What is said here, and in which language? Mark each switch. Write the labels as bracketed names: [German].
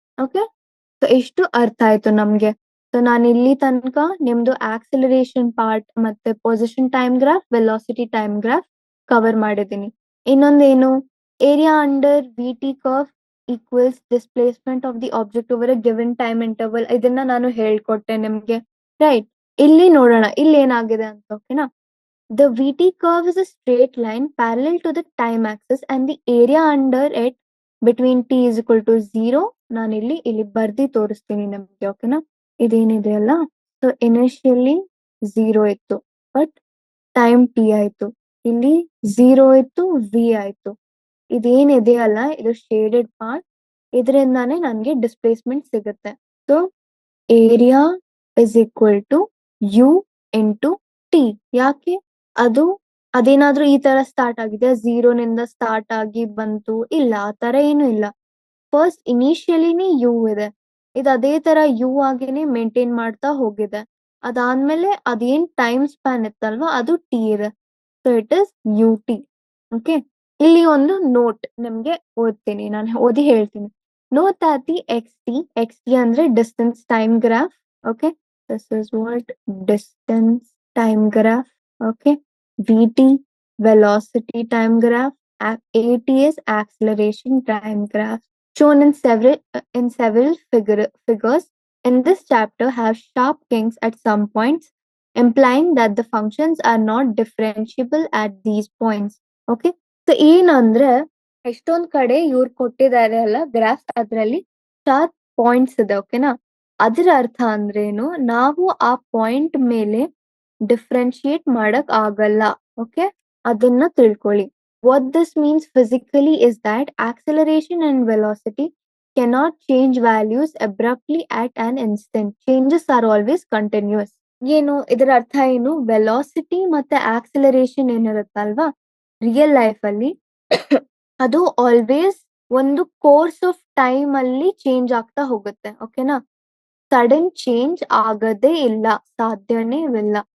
[Kannada] Okay, so ಇಷ್ಟು ಅರ್ಥ ಆಯ್ತು ನಮ್ಗೆ. ಸೊ ನಾನು ಇಲ್ಲಿ ತನಕ ನಿಮ್ದು ಆಕ್ಸಿಲರೇಷನ್ ಪಾರ್ಟ್ ಮತ್ತೆ position time graph, velocity time graph cover ಮಾಡಿದ್ದೀನಿ. ಇನ್ನೊಂದೇನು? [English] Area under V T curve equals displacement of the object over a given time interval. [Kannada] ಇದನ್ನ ನಾನು ಹೇಳ್ಕೊಟ್ಟೆ ನಿಮ್ಗೆ, ರೈಟ್? ಇಲ್ಲಿ ನೋಡೋಣ ಇಲ್ಲಿ ಏನಾಗಿದೆ ಅಂತ. [English] ಓಕೆನಾ, the VT curve is a straight line parallel to the time axis and the area under it between t is equal to 0. [Kannada] ನಾನು ಇಲ್ಲಿ ಬರ್ದಿ ತೋರಿಸ್ತೀನಿ ನಮ್ಗೆ. ಓಕೆನಾ, ಇದೇನಿದೆ ಅಲ್ಲ, ಸೊ ಇನಿಷಿಯಲಿ 0 ಇತ್ತು, ಬಟ್ ಟೈಮ್ ಟಿ ಆಯ್ತು. ಇಲ್ಲಿ 0 ಇತ್ತು, ವಿ ಆಯ್ತು. ಇದೇನಿದೆ ಅಲ್ಲ, ಇದು ಶೇಡೆಡ್ ಪಾರ್ಟ್, ಇದರಿಂದಾನೇ ನನಗೆ ಡಿಸ್ಪ್ಲೇಸ್ಮೆಂಟ್ ಸಿಗುತ್ತೆ. [English] So area is equal to u into t. ಯಾಕೆ? [Kannada] ಅದು ಅದೇನಾದ್ರೂ ಈ ತರ ಸ್ಟಾರ್ಟ್ ಆಗಿದೆ, 0ನಿಂದ ಸ್ಟಾರ್ಟ್ ಆಗಿ ಬಂತು? ಇಲ್ಲ, ಆ ತರ ಏನು ಇಲ್ಲ. ಫಸ್ಟ್ ಇನಿಷಿಯಲಿನೇ ಯು ಇದೆ, ಇದು ಅದೇ ತರ ಯು ಆಗಿನೇ ಮೇಂಟೈನ್ ಮಾಡ್ತಾ ಹೋಗಿದೆ. ಅದಾದ್ಮೇಲೆ ಅದೇನ್ ಟೈಮ್ ಸ್ಪ್ಯಾನ್ ಇತ್ತಲ್ವಾ, ಅದು ಟಿ ಇದೆ. [English] So it is u t. [Kannada] Okay, ಇಲ್ಲಿ ಒಂದು ನೋಟ್ ನಿಮ್ಗೆ ಓದ್ತೀನಿ, ನಾನು ಓದಿ ಹೇಳ್ತೀನಿ. [English] Note that the xt ಅಂದ್ರೆ distance time graph. Okay, this is what distance time graph. Okay, vt velocity time graph, at is acceleration time graph. shown in several figures in this chapter have sharp kings at some points, implying that the functions are not differentiable at these points. [Kannada] Okay, so ಏನಂದ್ರೆ ಎಷ್ಟೊಂದ್ ಕಡೆ ಇವ್ರು ಕೊಟ್ಟಿದ್ದಾರೆ ಅಲ್ಲ graphs, ಅದ್ರಲ್ಲಿ sharp points ಇದೆ. ಓಕೆನಾ, ಅದರ ಅರ್ಥ ಅಂದ್ರೇನು, ನಾವು ಆ ಪಾಯಿಂಟ್ ಮೇಲೆ ಡಿಫ್ರೆನ್ಶಿಯೇಟ್ ಮಾಡಕ್ ಆಗಲ್ಲ. ಓಕೆ, ಅದನ್ನ ತಿಳ್ಕೊಳ್ಳಿ. [English] What this means physically is that acceleration and velocity cannot change values abruptly at an instant. Changes are always continuous. [Kannada] ಏನು ಇದರ ಅರ್ಥ ಏನು? ವೆಲಾಸಿಟಿ ಮತ್ತೆ ಆಕ್ಸಿಲರೇಷನ್ ಏನಿರುತ್ತಲ್ವಾ ರಿಯಲ್ ಲೈಫ್ ಅಲ್ಲಿ ಅದು ಆಲ್ವೇಸ್ ಒಂದು ಕೋರ್ಸ್ ಆಫ್ ಟೈಮ್ ಅಲ್ಲಿ ಚೇಂಜ್ ಆಗ್ತಾ ಹೋಗುತ್ತೆ. ಓಕೆನಾ, ಸಡನ್ ಚೇಂಜ್ ಆಗದೇ ಇಲ್ಲ, ಸಾಧ್ಯನೇ ಇಲ್ಲ.